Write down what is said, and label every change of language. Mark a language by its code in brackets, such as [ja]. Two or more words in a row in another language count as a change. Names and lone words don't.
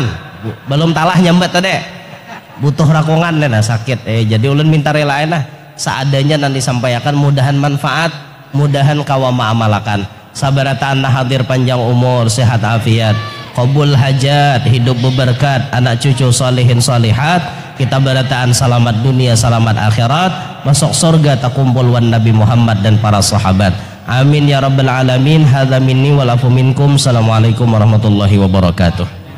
[bjn] Belum talah nyambat tadi. Butuh rakungan nah sakit jadi ulun minta relain lah seadanya nanti sampaikan, mudahan manfaat, mudahan kawa ma'amalakan. Sabarataan hadir panjang umur, sehat afiat, qabul hajat, hidup berberkat, anak cucu salihin salihat, kita barataan selamat dunia selamat akhirat, masuk surga takumpul wan Nabi Muhammad dan para sahabat. [ar] آمين يا رب العالمين. هذا مني والعفو منكم السلام عليكم ورحمة الله وبركاته.